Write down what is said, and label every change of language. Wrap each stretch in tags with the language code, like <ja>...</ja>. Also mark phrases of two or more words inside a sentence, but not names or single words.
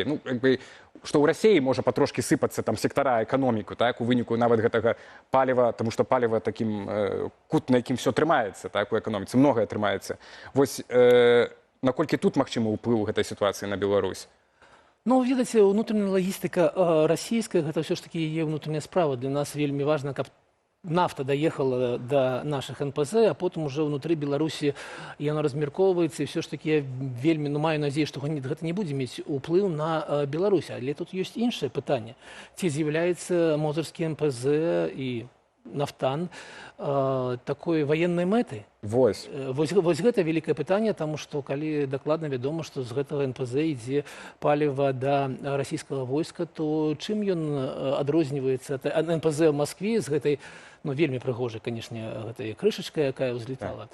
<be>Ну, як бы, што ў Расіі можа патрошкі сыпацца там сектара эканоміку, так, у выніку нават гэтага паліва, таму што паліва такім кут, на якім все трымаецца, так, у эканоміцы, многае трымаецца. Вось наколькі тут магчымы ўплыў гэтай сітуацыі на Беларусь? Ну, ведаце, унутраная лагістыка расійская, гэта ўсё ж такі яе ўнутраная справа. Для нас вельмі важна, каб нафта</be> <ru>доехала до наших НПЗ, а потом уже внутри</ru> <be>Беларусі яно размяркоўваецца, і все ж таки я вельмі маю надзею, што гэта не будзе мець уплыў на Беларусь. Але тут ёсць іншае пытанне. Ці з'яўляецца мозырскі НПЗ і нафтан</be> <ru>такой военной</ru> <be>мэтай? Вось гэта вялікае пытанне, таму што калі дакладна вядома, што з гэтага НПЗ ідзе паліва да расійскага войска, то чым ён адрозніваецца ад НПЗ ў Маскве з гэтай, ну, вельмі прыгожай, канешне, гэтай крышачкай, якая ўзлетала.</be>